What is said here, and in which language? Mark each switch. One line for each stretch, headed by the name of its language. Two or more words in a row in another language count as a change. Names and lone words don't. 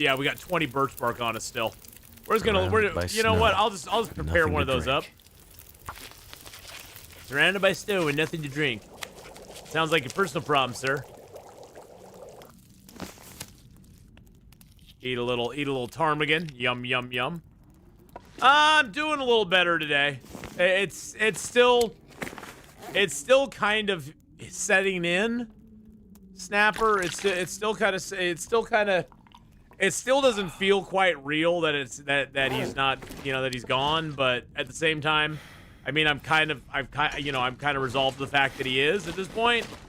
English: Yeah, we got 20 birch bark on us still. We're just gonna, you know what? I'll just prepare one of those up. Surrounded by snow and nothing to drink. Sounds like a personal problem, sir. Eat a little ptarmigan. Yum, yum, yum. I'm doing a little better today. It's still kind of setting in. Snapper, it still doesn't feel quite real that he's not, that he's gone, but at the same time, I mean, I'm kind of resolved to the fact that he is at this point.